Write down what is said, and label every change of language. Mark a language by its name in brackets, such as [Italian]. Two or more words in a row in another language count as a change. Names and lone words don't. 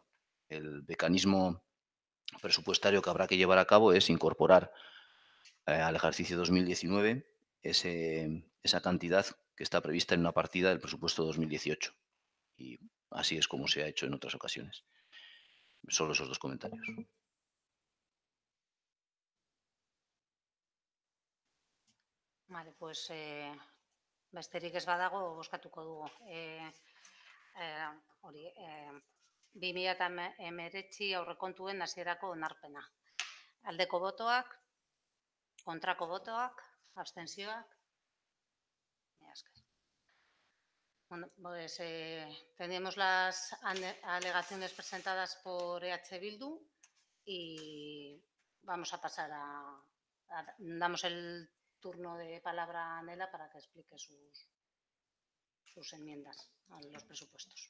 [Spanish] El mecanismo presupuestario que habrá que llevar a cabo es incorporar al ejercicio 2019 esa cantidad que está prevista en una partida del presupuesto 2018. Y así es como se ha hecho en otras ocasiones. Solo esos dos comentarios. Vale, pues [Basque] besterik ez badago bozkatuko dugu. Hori, 2019 aurrekontuen hasierako onarpena. Aldeko botoak, kontrako botoak, abstentzioak. [Spanish] Bueno, pues tenemos las alegaciones presentadas por EH Bildu y vamos a pasar damos el turno de palabra a Nela para que explique sus enmiendas a los presupuestos.